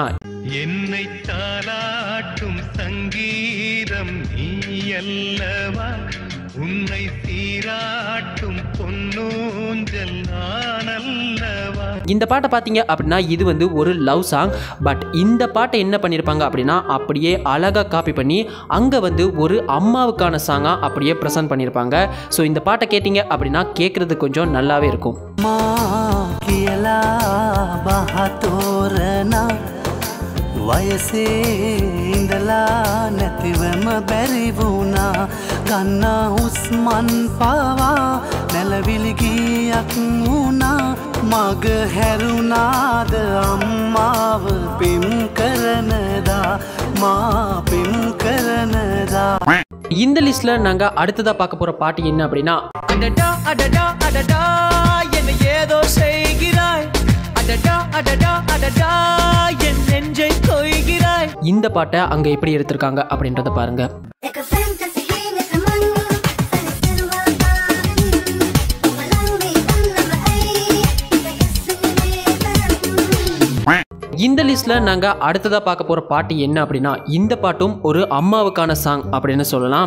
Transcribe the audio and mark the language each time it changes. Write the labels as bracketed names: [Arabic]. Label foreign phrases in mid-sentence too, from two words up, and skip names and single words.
[Tamil] என்னை தாலாட்டும் சங்கீதம் நீ அல்லவா, உன்னை சீராட்டும் பொன்னூஞ்சல் நான் அல்லவா. இந்த பாட்டை பார்த்தீங்க அப்படின்னா இது வந்து ஒரு [English] love song. [Tamil] பட் இந்த பாட்டை என்ன பண்ணியிருப்பாங்க அப்படின்னா அப்படியே அழகாக காப்பி பண்ணி அங்கே வந்து ஒரு அம்மாவுக்கான சாங்காக அப்படியே ப்ரெசென்ட் பண்ணியிருப்பாங்க. ஸோ இந்த பாட்டை கேட்டிங்க அப்படின்னா கேட்குறது கொஞ்சம் நல்லாவே இருக்கும். [Sinhala] වයසේ ඉඳලා නැතිවම බැරි වුණා ගන්න හුස්මන් පවා නැලවිලි ගියක් වුණා මග හැරුණාද අම්මාව පිම් කරනදා මා පිම් කරනදා. [Tamil] இந்த லிஸ்ட்ல நாங்க அடுத்ததா பார்க்க போற பாட்டு என்ன அப்படின்னா அடடா அடடா அடடா என்ன ஏதோ செய்கிறாய், அடடா அடடா அடடா என் நெஞ்சை கொய்கிறாய். இந்த பாட்டை அங்க எப்படி எடுத்திருக்காங்க அப்படின்றத பாருங்க. இந்த லிஸ்ட்ல நாங்க அடுத்ததா பார்க்க போற பாட்டு என்ன அப்படின்னா இந்த பாட்டும் ஒரு அம்மாவுக்கான சாங் அப்படின்னு சொல்லலாம்.